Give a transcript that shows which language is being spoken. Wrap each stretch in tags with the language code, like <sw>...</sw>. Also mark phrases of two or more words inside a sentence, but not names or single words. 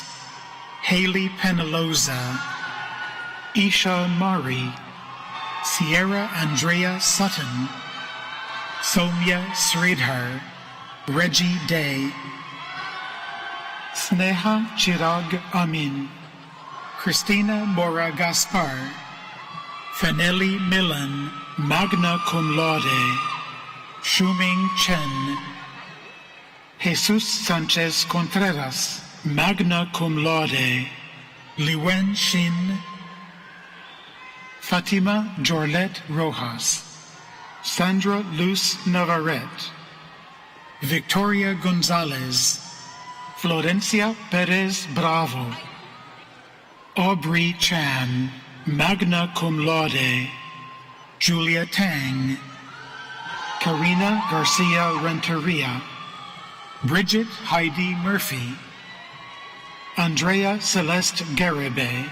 <en>Haley Penaloza. Isha Mari. Sierra Andrea Sutton. Soumya Sridhar. Reggie Day. Sneha Chirag Amin. Christina Mora Gaspar. Fanelli Millan,</en> <la>magna cum laude.</la> <en>Shuming Chen. Jesus Sanchez Contreras,</en> <la>magna cum laude.</la> <en>Liwen Shin. Fatima Jorlet Rojas. Sandra Luz Navarrete. Victoria Gonzalez. Florencia Perez Bravo. Aubrey Chan,</en> <la>magna cum laude.</la> <en>Julia Tang. Karina Garcia Renteria. Bridget Heidi Murphy. Andrea Celeste Garibe.</en>